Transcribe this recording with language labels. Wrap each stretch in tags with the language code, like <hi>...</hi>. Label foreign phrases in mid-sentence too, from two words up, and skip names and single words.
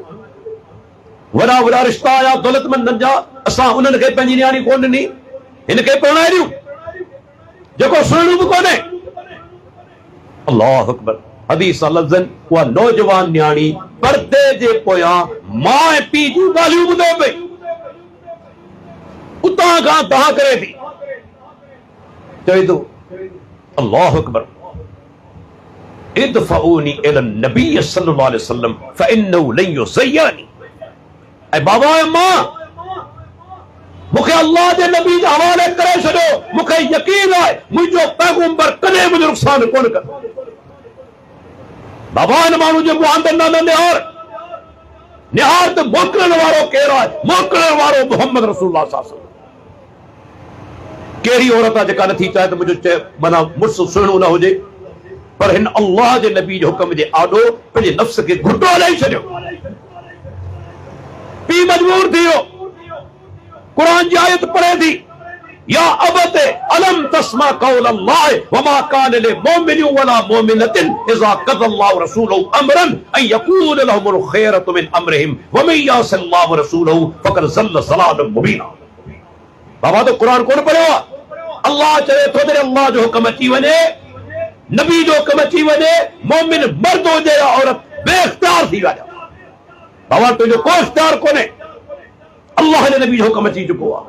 <sd>वॾा वॾा रिश्ता आया दौलतमंदनि जा, असां उन्हनि खे पंहिंजी न्याणी कोन ॾिनी, हिनखे पढ़ाए ॾियूं जेको सुहिणो बि कोन्हे।</sd> <ar>الله أكبر.</ar> <sd>हदीस लफ़्ज़नि, उहा नौजवान न्याणी पर्दे जे पोयां मां ऐं पीउ जूं ॻाल्हियूं ॿुधे पई, उतां खां तहां करे थी। चवे थो,</sd> <ar>الله أكبر، ادفعوني إلى النبي صلى الله عليه وسلم فإنه لن يضيعني.</ar> <sd>ऐं बाबा ऐं मां, मूंखे अल्लाह जे नबी जे हवाले करे छॾियो, मूंखे यकीन आहे मुंहिंजो पैगंबर कॾहिं मुंहिंजो नुक़सान कोन कंदो। बाबा इन माण्हू जे मुंहुं अंदरि न निहार, निहार त मोकिलण वारो केरु आहे? मोकिलण वारो</sd> <ar>محمد رسول الله صلى الله عليه وسلم.</ar> <sd>कहिड़ी औरत आहे जेका नथी चाहे त मुंहिंजो माना मुड़ुसु सुहिणो न हुजे, पर हिन अल्लाह जे नबी जे हुकम जे आॾो पंहिंजे नफ़्स खे घुटो हलाई छॾियो। पीउ मजबूर थी वियो, क़ुरान जी आयत पढ़े थी,</sd> <ar>يا أبت ألم تسمع قول الله وما كان لمؤمن ولا مؤمنة إذا قضى الله رسوله أمرا أن يكون لهم الخيرة من أمرهم ومن يعص الله رسوله فقد ضل ضلالا مبينا.</ar> <sd>बाबा तो क़ुरान कोन पढ़ियो आहे? अल्लाह चवे थो जॾहिं अल्लाह जो हुकम अची वञे, नबी जो हुकम अची वञे, मोमिन मर्द हुजे या औरत, बेइख्तियार थी वञे। बाबा तुंहिंजो को इख्तियार कोन्हे, अल्लाह जे नबी जो हुकम अची चुको आहे।</sd>